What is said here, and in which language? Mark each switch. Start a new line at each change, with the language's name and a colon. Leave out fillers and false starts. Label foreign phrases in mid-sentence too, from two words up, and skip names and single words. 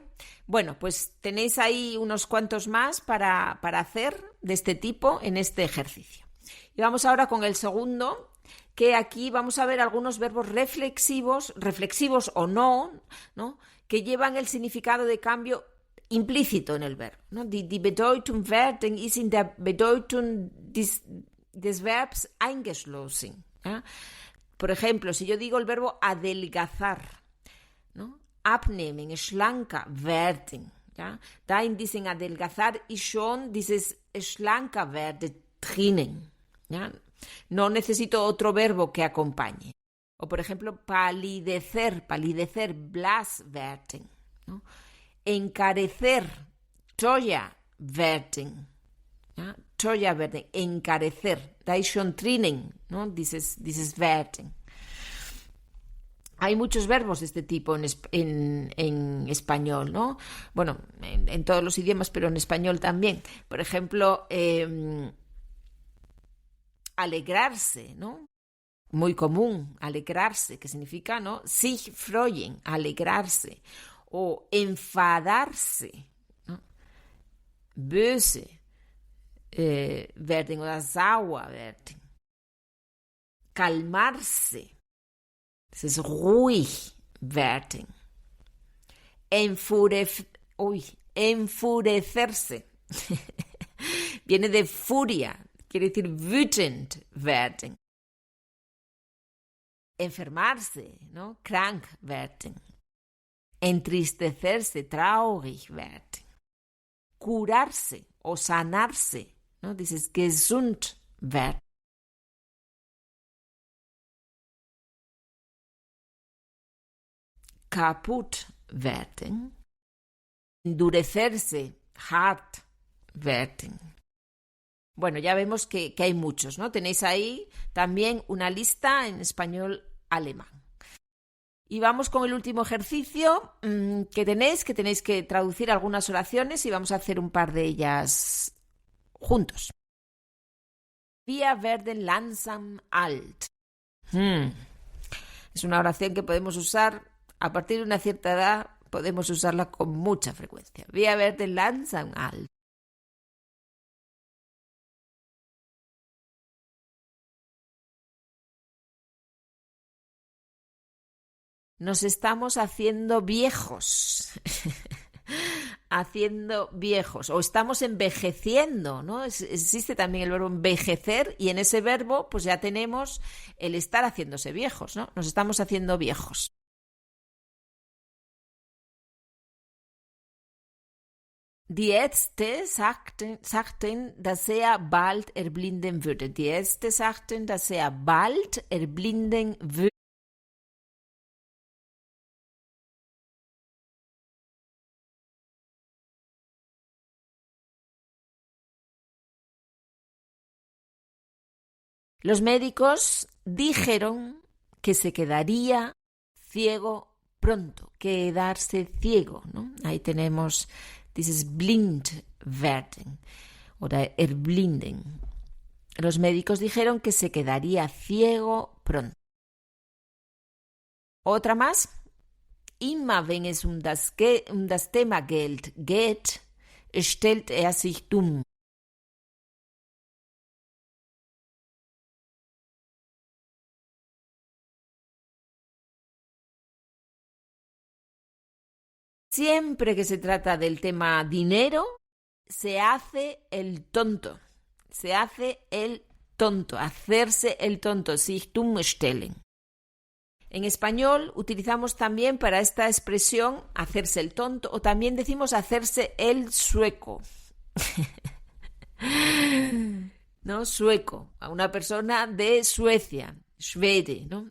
Spanish: Bueno, pues tenéis ahí unos cuantos más para hacer de este tipo en este ejercicio. Y vamos ahora con el segundo, que aquí vamos a ver algunos verbos reflexivos o no, ¿no?, que llevan el significado de cambio implícito en el verbo, ¿no?
German: Die Bedeutung werden ist in der Bedeutung des Verbs eingeschlossen, ¿ja?
Spanish: Por ejemplo, si yo digo el verbo adelgazar, ¿no?,
German: abnehmen, schlanker werden, ¿ja? Da in diesem adelgazar ist schon dieses schlanker werden drinnen,
Spanish: ¿ya? No necesito otro verbo que acompañe. O, por ejemplo, palidecer,
German: blass werden,
Spanish: ¿no?
German: Encarecer, teuer werden, ¿ja? Teuer werden, encarecer, da ist schon drinnen, ¿no?, dieses werden.
Spanish: Hay muchos verbos de este tipo en español, ¿no? Bueno, en todos los idiomas, pero en español también. Por ejemplo, alegrarse, ¿no? Muy común, alegrarse, que significa, ¿no?,
German: sich freuen,
Spanish: alegrarse. O enfadarse, ¿no?,
German: böse werden oder sauer werden. Calmarse, das ist ruhig werden.
Spanish: Enfurecerse. Viene de furia, quiere decir
German: wütend werden.
Spanish: Enfermarse, ¿no?,
German: krank werden. Entristecerse, traurig werden.
Spanish: Curarse o sanarse, ¿no?, dices
German: gesund werden. Kaputt werden. Endurecerse, hart werden.
Spanish: Bueno, ya vemos que hay muchos, ¿no? Tenéis ahí también una lista en español alemán. Y vamos con el último ejercicio que tenéis que traducir algunas oraciones y vamos a hacer un par de ellas juntos.
German: Wir werden langsam alt.
Spanish: Es una oración que podemos usar a partir de una cierta edad, podemos usarla con mucha frecuencia.
German: Wir werden langsam alt.
Spanish: Nos estamos haciendo viejos. Haciendo viejos. O estamos envejeciendo, ¿no? Existe también el verbo envejecer y en ese verbo pues ya tenemos el estar haciéndose viejos, ¿no? Nos estamos haciendo viejos.
German: Die Ärzte sagten, dass er bald erblinden würde. Die Ärzte sagten, dass er bald erblinden würde.
Spanish: Los médicos dijeron que se quedaría ciego pronto, quedarse ciego, ¿no? Ahí tenemos
German: dieses blind werden oder erblinden.
Spanish: Los médicos dijeron que se quedaría ciego pronto. Otra más.
German: Immer wenn es um das Thema Geld geht, stellt sich dumm.
Spanish: Siempre que se trata del tema dinero, se hace el tonto. Se hace el tonto, hacerse el tonto,
German: sich dumm stellen.
Spanish: En español utilizamos también para esta expresión hacerse el tonto o también decimos hacerse el sueco. ¿No? Sueco, a una persona de Suecia, Schwede, ¿no?